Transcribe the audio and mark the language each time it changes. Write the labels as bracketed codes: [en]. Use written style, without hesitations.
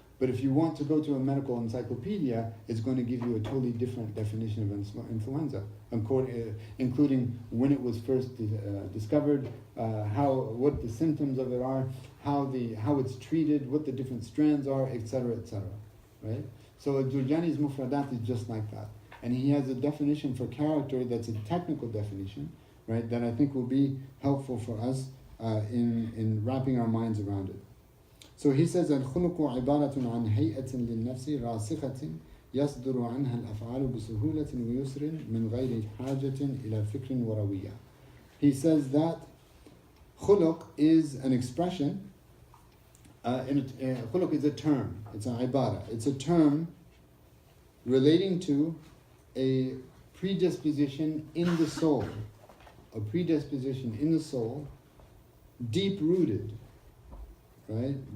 [en] But if you want to go to a medical encyclopedia, it's going to give you a totally different definition of influenza, including when it was first discovered, what the symptoms of it are, how it's treated, what the different strands are, etc., etc. Right? So Jurjani's Mufradat is just like that, and he has a definition for character that's a technical definition, right? That I think will be helpful for us in wrapping our minds around it. [ar] So he says, الخلق عبارة عن هيئة للنفس راسخة يصدر عنها الأفعال بسهولة ويسر من غير حاجة إلى فكر وروية. [en] He says that khuluq is an expression, khuluq is a term, it's an ibara, it's a term relating to a predisposition in the soul, deep-rooted, right?